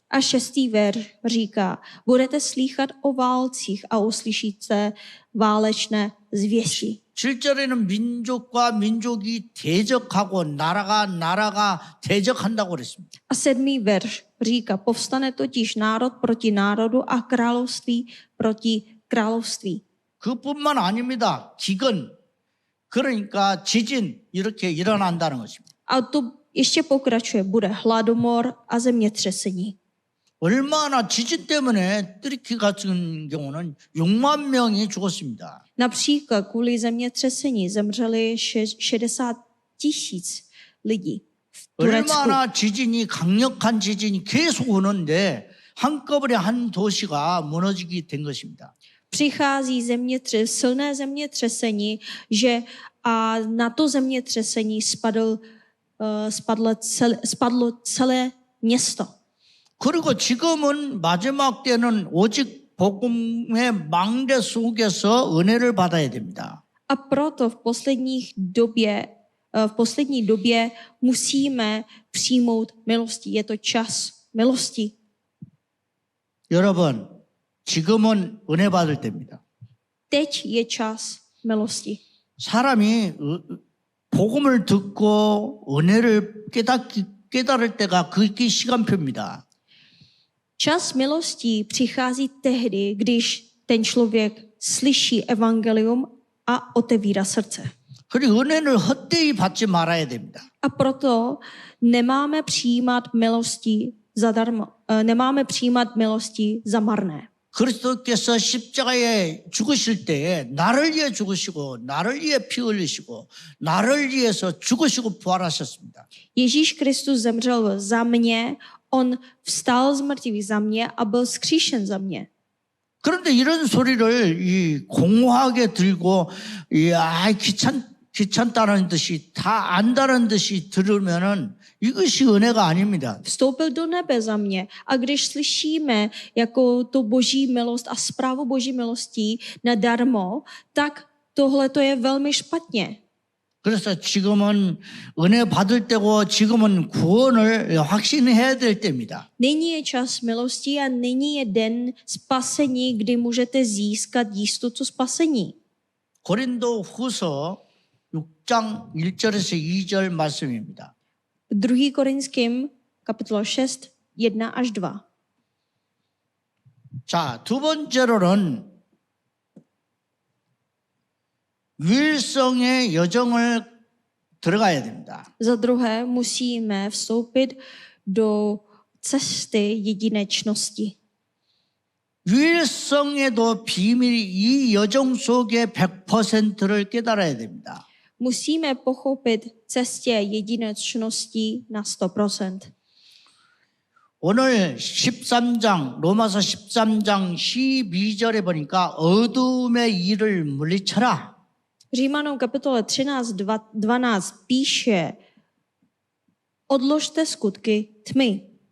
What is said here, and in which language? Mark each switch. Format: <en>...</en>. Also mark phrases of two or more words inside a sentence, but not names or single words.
<cs>A 6. verš říká, budete slýchat o válcích a uslyšíte válečné zvěsti.</cs> <ko>7절에는 민족과 민족이 대적하고 나라가 대적한다고 그랬습니다.</ko> <cs>A 7. verš říká, povstane totiž národ proti národu a království proti království.</cs> <ko>그뿐만 아닙니다. 기근, 그러니까 지진 이렇게 일어난다는 것입니다.</ko> <cs>A to ještě pokračuje, bude hladomor a zemětřesení.</cs> <ko>얼마나 지진 때문에 트리키 같은 경우는 6만 명이 죽었습니다.</ko> <cs>Například kvůli zemětřesení zemřeli 60 000 lidí v Turecku.</cs> <ko>얼마나 강력한 지진이 계속 오는데 한꺼번에 한 도시가 무너지게 된 것입니다.</ko> <cs>Přichází silné zemětřesení, že a na to zemětřesení spadlo celé město.</cs> <ko>그리고 지금은 마지막 때는 오직 복음의 망대 속에서 은혜를 받아야 됩니다.</ko> <cs>A proto v poslední době musíme přijmout milosti. Je to čas milosti.</cs> <ko>여러분, 지금은 은혜 받을 때입니다.</ko> <cs>Teď je čas milosti.</cs> <ko>사람이 복음을 듣고 은혜를 깨달을 때가 그게 시간표입니다.</ko> <cs>Čas milostí přichází tehdy, když ten člověk slyší evangelium a otevírá srdce.</cs> <ko>그리고 은혜를 헛되이 받지 말아야 됩니다.</ko> <cs>A proto nemáme přijímat milosti zadarmo, nemáme přijímat milosti za marné.</cs> <ko>그리스도께서 십자가에 죽으실 때에 나를 위해 죽으시고 나를 위해 피 흘리시고 나를 위해서 죽으시고 부활하셨습니다.</ko> <cs>Ježíš Kristus zemřel za mě, on vstal z mrtvých za mě a byl vzkříšen za mě.</cs> <ko>그런데 이런 소리를 공허하게 들고 귀찮다는 듯이 다 안다는 듯이 들으면은 이것이 은혜가 아닙니다.</ko> <cs>Vstoupil do nebe za mě. A když slyšíme jako to boží milost a zprávu boží milostí nadarmo, tak tohle to je velmi špatně.</cs> <ko>그래서 지금은 은혜 받을 때고 지금은 구원을 확신해야 될 때입니다.</ko> <cs>Nyní je čas milosti a nyní je den spasení, kdy můžete získat jistotu spasení.</cs> <ko>고린도 후서 6장 1절에서 2절 말씀입니다.</ko> <cs>2. Korinským, kapitola 6, 1 až 2.</cs> <ko>자, 두 번째로는 유일성의 여정을 들어가야 됩니다.</ko> <cs>Za druhé musíme vstoupit do cesty jedinečnosti.</cs> <ko>유일성에도 비밀이 이 여정 속에 100%를 깨달아야 됩니다.</ko> <cs>Musíme pochopit cestě jedinečnosti na 100%.</cs> <ko>오늘 13장, 로마서 13장 12절에 보니까 어둠의 일을 물리쳐라.</ko> <cs>Římanům kapitole 13, 12 píše, Odložte skutky tmy.</cs>